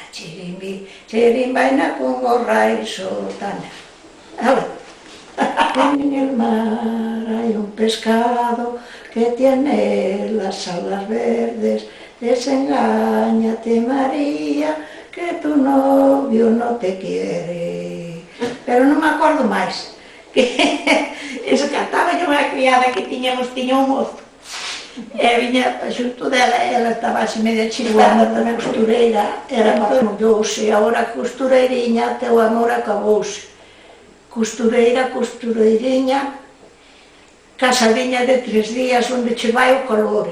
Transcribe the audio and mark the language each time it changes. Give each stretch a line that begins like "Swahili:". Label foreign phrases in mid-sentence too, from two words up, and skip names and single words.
Spanish: Chirimbín, chirimbaina, con gorra y sotana. En el mar hay un pescado que tiene las alas verdes. Desengáñate, María, que tu novio no te quiere.
Galician: Pero non me acordo máis.
Spanish: Eso cantaba yo
Galician: unha criada que tiña un mozo. E viña xunto dela, ela estaba así media chilvada, tamén costureira, era mollouse, agora costureiriña, teu amor acabouse. Costureiriña, casadiña de 3 días onde che vai o calor.